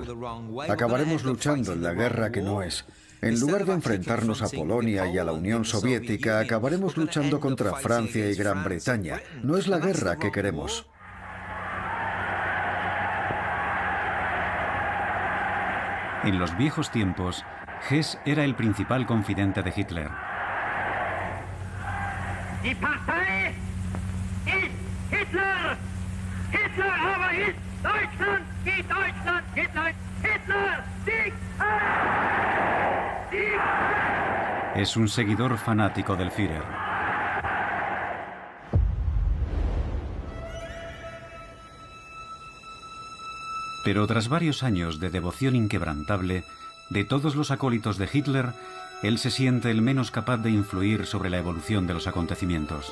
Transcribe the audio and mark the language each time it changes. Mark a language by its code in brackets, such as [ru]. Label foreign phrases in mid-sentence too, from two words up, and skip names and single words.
[es] Acabaremos luchando en la guerra que no es. En lugar de enfrentarnos a Polonia y a la Unión Soviética, acabaremos luchando contra Francia y Gran Bretaña. No es la guerra que queremos. En los viejos tiempos, Hess era el principal confidente de Hitler. [de] Die Partei ist Hitler! Hitler aber ist Deutschland! Die Deutschland! Hitler! Hitler! Sieg! Sieg! [es] Es un seguidor fanático del Führer. Pero tras varios años de devoción inquebrantable, de todos los acólitos de Hitler, él se siente el menos capaz de influir sobre la evolución de los acontecimientos.